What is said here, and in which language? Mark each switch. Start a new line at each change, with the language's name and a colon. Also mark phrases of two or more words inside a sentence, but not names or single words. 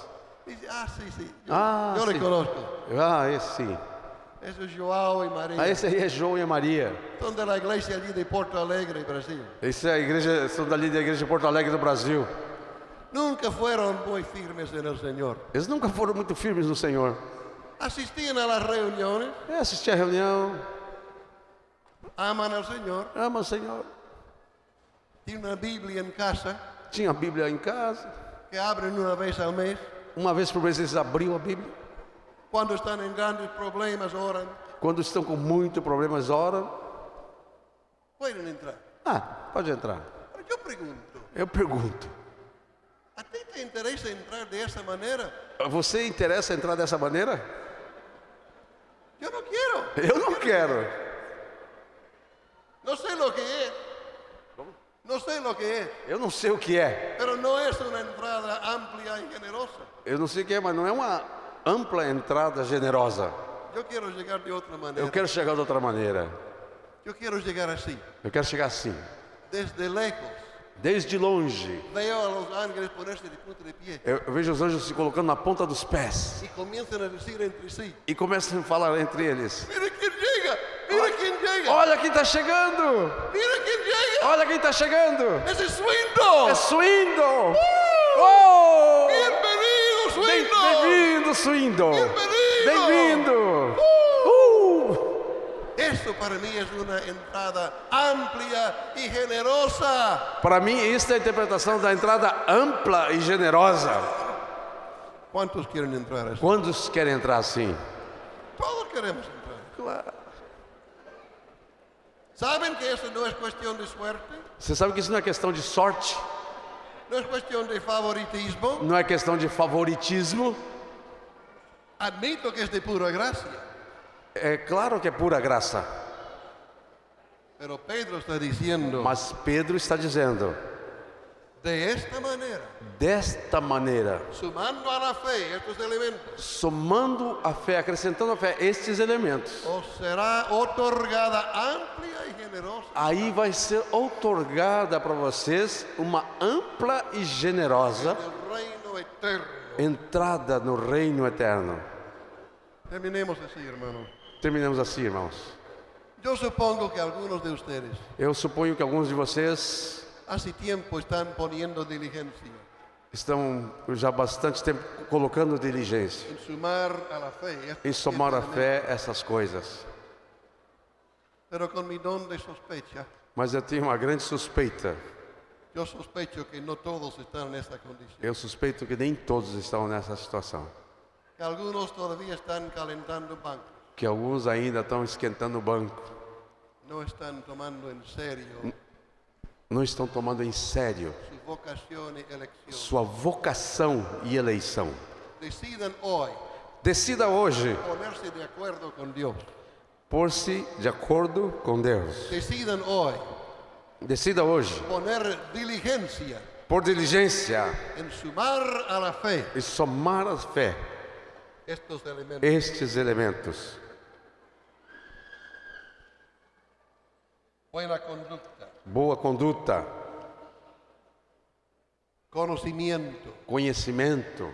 Spanish: Dice, sí, sí, yo
Portuguese: sim.
Spanish: le conozco.
Portuguese: Esse sim.
Spanish: Eso es João y María.
Portuguese: Esse aí é João e Maria.
Spanish: Son de la iglesia allí de Porto Alegre, Brasil.
Portuguese: Esse é a igreja, são dali da igreja de Porto Alegre do Brasil.
Spanish: Nunca fueron muy firmes en el Señor.
Portuguese: Eles nunca foram muito firmes no Senhor.
Spanish: Asistían a las reuniones,
Portuguese: Assistir a reunião,
Spanish: aman al Señor,
Portuguese: ama o Senhor.
Spanish: tienen una Biblia en casa
Portuguese: Tinha a Bíblia em casa.
Spanish: que abren una vez al mes.
Portuguese: Uma vez por mês eles abriam a Bíblia.
Spanish: Cuando están en grandes problemas, oran.
Portuguese: Quando estão com muito problemas, oram.
Spanish: Pueden entrar.
Portuguese: Pode entrar.
Spanish: Pero yo pregunto,
Portuguese: Eu pergunto:
Spanish: ¿a ti te interesa entrar de esa manera?
Portuguese: você interessa entrar dessa maneira?
Spanish: Yo no quiero.
Portuguese: Eu não quero.
Spanish: No sé lo que es. No sé lo que es.
Portuguese: Eu não sei o que é.
Spanish: Pero no es una entrada amplia y generosa.
Portuguese: Eu não sei o que é, mas não é uma ampla entrada generosa.
Spanish: Yo quiero llegar de otra manera.
Portuguese: Eu quero chegar de outra maneira.
Spanish: Yo quiero llegar así,
Portuguese: Eu quero chegar assim,
Spanish: desde lejos,
Portuguese: Desde longe,
Spanish: veo a los ángeles ponerse de punta de pie
Portuguese: eu vejo os anjos se colocando na ponta dos pés
Spanish: y comienzan a decir entre sí:
Portuguese: e começam a falar entre eles:
Spanish: mira quién llega, mira quién llega,
Portuguese: olha quem está chegando!
Spanish: mira quién llega.
Portuguese: Olha quem está chegando!
Spanish: Ese es Swindle.
Portuguese: É Swindle! Oh!
Spanish: Bienvenido, Swindle.
Portuguese: Bem-vindo, Swindle!
Spanish: Bienvenido.
Portuguese: Bem-vindo!
Spanish: Esto para mí es una entrada amplia y generosa.
Portuguese: Para mim, isso é a interpretação da entrada ampla e generosa.
Spanish: ¿Cuántos quieren entrar así?
Portuguese: Quantos querem entrar assim?
Spanish: Todos queremos entrar.
Portuguese: Claro.
Spanish: ¿Saben que eso no es cuestión de suerte?
Portuguese: Você sabe que isso não é questão de sorte,
Spanish: No es cuestión de favoritismo.
Portuguese: não é questão de favoritismo.
Spanish: Admito que es de pura gracia.
Portuguese: É claro que é pura graça,
Spanish: Pero Pedro está diciendo,
Portuguese: mas Pedro está dizendo,
Spanish: de esta manera,
Portuguese: desta maneira,
Spanish: sumando a la fe estos elementos,
Portuguese: somando a fé, acrescentando a fé, estes elementos,
Spanish: os será otorgada amplia y generosa
Portuguese: aí vai ser outorgada para vocês uma ampla e generosa
Spanish: el reino eterno.
Portuguese: entrada no reino eterno.
Spanish: Terminemos así, hermano.
Portuguese: Terminamos assim, irmãos.
Spanish: Yo supongo que algunos de ustedes
Portuguese: Eu suponho que alguns de vocês
Spanish: hace tiempo están poniendo diligencia
Portuguese: estão já há bastante tempo colocando diligência
Spanish: en sumar a la fe
Portuguese: em
Spanish: estos
Portuguese: somar a
Spanish: siete
Portuguese: fé
Spanish: elementos.
Portuguese: essas coisas.
Spanish: Pero con mi don de sospecha,
Portuguese: Mas eu tenho uma grande suspeita.
Spanish: yo sospecho que no todos están en esta condición.
Portuguese: Eu suspeito que nem todos estão nessa situação.
Spanish: Que algunos todavía están calentando bancos,
Portuguese: Que alguns ainda estão esquentando o banco.
Spanish: no están tomando en serio
Portuguese: Não estão tomando em sério
Spanish: su vocación y elección.
Portuguese: sua vocação e eleição.
Spanish: Decidan hoy
Portuguese: Decida hoje
Spanish: ponerse de acuerdo con Dios.
Portuguese: pôr-se de acordo com Deus.
Spanish: Decidan hoy
Portuguese: Decida hoje
Spanish: poner diligencia
Portuguese: por diligência
Spanish: en sumar a la fe
Portuguese: e somar a fé
Spanish: estos elementos.
Portuguese: estes elementos.
Spanish: Buena conducta,
Portuguese: Boa conduta,
Spanish: conocimiento,
Portuguese: conhecimento,